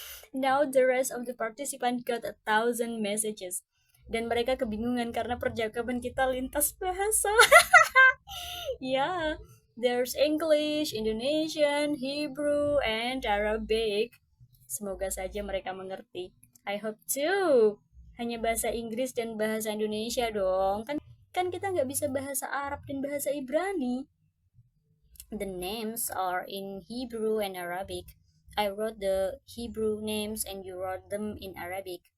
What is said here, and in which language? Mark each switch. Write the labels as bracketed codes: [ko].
[en] Now the rest of the participant got 1,000 messages. [id] Dan mereka kebingungan karena percakapan kita lintas bahasa. [en] Yeah, there's English, Indonesian, Hebrew, and Arabic. [id] Semoga saja mereka mengerti. [en] I hope too. [id] Hanya bahasa Inggris dan bahasa Indonesia dong. Kan kita nggak bisa bahasa Arab dan bahasa Ibrani. [en] The names are in Hebrew and Arabic. I wrote the Hebrew names and you wrote them in Arabic.